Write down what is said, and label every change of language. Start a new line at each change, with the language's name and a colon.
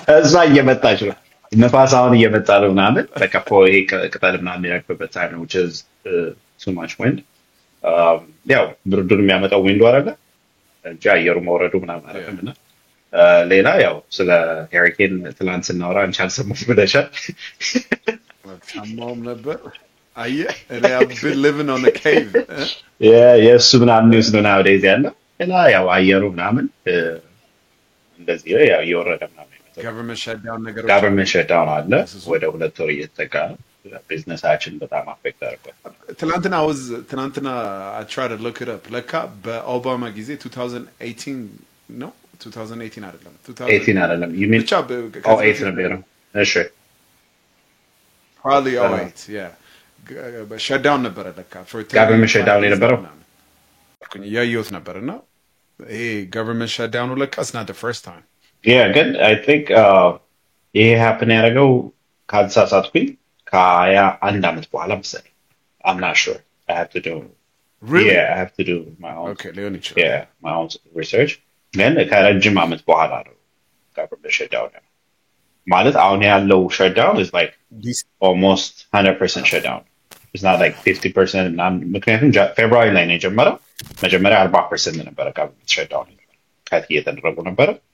Amharic: እዛ እየመጣች ነው ነፋስ አሁን እየመጣ ነው ምናምን በቃ ይሄ ቅጠል ምናምን የሚረግፍበት ታይም ነው
English: which is too much wind
Amharic: ያው ብርዱን የሚያመጣው ዊንዶ አይደለ እንጂ አየሩ መውረዱ ምናምን አይደለም ሌላ ያው ስለ ሄሪኬን ትላንት ስናወራ አንቺ አልሰማሁም ብለሻል ሰማሁም ነበር አየ እኔ
English: I've been living on a cave
Amharic: የእሱ ምናምን ኒውስ ነው nowadays ያለው ሌላ ያው አየሩ ምናምን እንደዚህ ያው እየወረደ ምናምን
English: government shutdown ነገሮች
Amharic: government shutdown አለ ወደ 2 ወር እየተጠጋ ነው ቢዝነሳችን በጣም አፌክት አድርጓል ትናንትና
English: I tried to look it up
Amharic: ለካ በኦባማ ጊዜ 2018 ነው 2018 አይደለም 2018 አይደለም
English: you mean
Amharic: 08 ነበር እሺ
English: probably 08 yeah shutdown
Amharic: ነበረ ለካ
English: for government shutdown የነበረው
Amharic: ያየሁት ነበርና ይሄ government shutdown ለካ
English: it's not the first time yeah good I think ይሄ happen
Amharic: ያደረገው ካልተሳሳትኩኝ ከ21 አመት በኋላ መሰለኝ
English: I'm not sure I have to do really yeah I have to do my own
Amharic: okay ሊሆን ይችላል
English: yeah my own research
Amharic: ግን ከረጅም አመት በኋላ ነው government shutdown ማለት አሁን ያለው
English: shutdown is like almost 100% shutdown it's not like 50%
Amharic: ምክንያቱም ፌብሩዋሪ ላይ ነው የጀመረው መጀመሪያ 40% ነበረ government shutdown ከት እየተደረጉ ነበረ